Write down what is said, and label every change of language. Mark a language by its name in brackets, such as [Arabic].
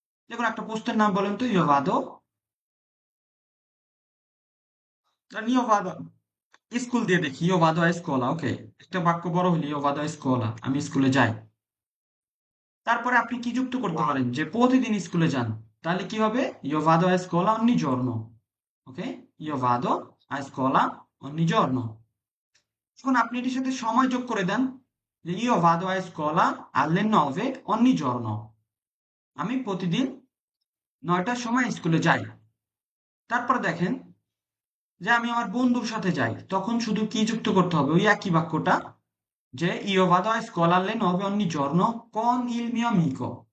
[Bangla] দেখুন একটা পোস্টের নাম বলেন তো, ইও ভাদো, নিও ভাদো, স্কুল দিয়ে দেখি, [Italian] ইও ভাদো আ স্কুলা, [Bangla] ওকে। একটা বাক্য বড় হইলে [Italian] ইও ভাদো আ স্কুলা, [Bangla] আমি স্কুলে যাই। তারপরে আপনি কি যুক্ত করতে পারেন যে প্রতিদিন স্কুলে যান, তাহলে কি হবে? [Italian] Io vado a scuola ogni giorno, ওকে। Io vado a scuola ogni giorno। [Bangla] এখন আপনি এটির সাথে সময় যোগ করে দেন, যে [Italian] io vado a scuola alle 9 ogni giorno, [Bangla] আমি প্রতিদিন 9টার সময় স্কুলে যাই। তারপরে দেখেন যে আমি আমার বন্ধুর সাথে যাই, তখন শুধু কি যুক্ত করতে হবে? ওই একই বাক্যটা, যে [Italian] io vado a scuola alle 9 ogni giorno con il mio amico।